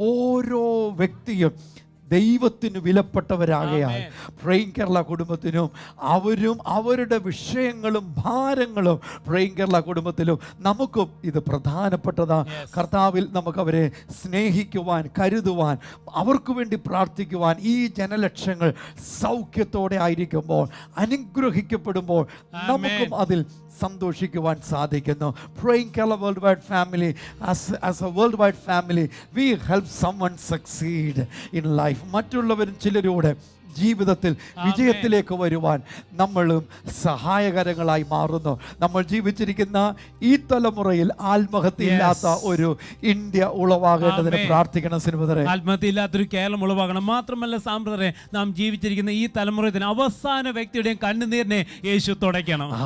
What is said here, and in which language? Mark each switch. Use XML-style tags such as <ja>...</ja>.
<ml>ഓരോ വ്യക്തിയും ദൈവത്തിന് വിലപ്പെട്ടവരാകയാൽ പ്രൈം കേരള കുടുംബത്തിനും അവരും അവരുടെ വിഷയങ്ങളും ഭാരങ്ങളും പ്രൈം കേരള കുടുംബത്തിലും നമുക്കും ഇത് പ്രധാനപ്പെട്ടതാണ്. കർത്താവിൽ നമുക്കവരെ സ്നേഹിക്കുവാൻ, കരുതുവാൻ, അവർക്ക് വേണ്ടി പ്രാർത്ഥിക്കുവാൻ, ഈ ജനലക്ഷങ്ങൾ സൗഖ്യത്തോടെ ആയിരിക്കുമ്പോൾ, അനുഗ്രഹിക്കപ്പെടുമ്പോൾ നമുക്കും അതിൽ സന്തോഷിക്കുവാൻ സാധിക്കുന്നു.</ml> <en>Praying Kerala Worldwide Family, as a worldwide family, we help someone succeed in life.</en> <ml>മറ്റുള്ളവരും ചിലരോട് ജീവിതത്തിൽ വിജയത്തിലേക്ക് വരുവാൻ നമ്മളും സഹായകരങ്ങളായി മാറുന്നു. നമ്മൾ ജീവിച്ചിരിക്കുന്ന ഈ തലമുറയിൽ ആത്മഹത്യയില്ലാത്ത ഒരു ഇന്ത്യ ഉളവാകേണ്ടതിന് പ്രാർത്ഥിക്കണം. സിനിമ ആത്മഹത്യയില്ലാത്തൊരു കേരളം ഉളവാകണം. മാത്രമല്ല സാമ്പ്രദായ നാം ജീവിച്ചിരിക്കുന്ന ഈ തലമുറത്തിന് അവസാന വ്യക്തിയുടെയും കണ്ണുനീരിനെ യേശു തുടയ്ക്കണം.</ml>